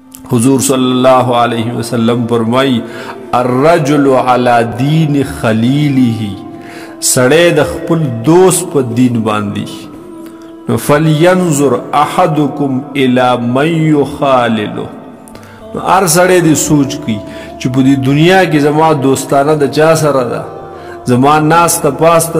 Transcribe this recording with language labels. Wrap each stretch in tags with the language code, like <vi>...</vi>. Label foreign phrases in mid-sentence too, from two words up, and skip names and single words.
<ps>حضور</ps> <ar>صلی اللہ علیہ وسلم</ar> <ps>فرمائی</ps> <ar>الرجل علی دین خلیلہ</ar> <ps>سڑے د خپل دوست په دین باندې</ps> <ar>فلینظر احدکم الی من یخالله</ar> <ps>هر سړی دې سوچ کی چې په دې دنیا کې زما دوستانه د چا سره ده زما ناسته پاسته</ps>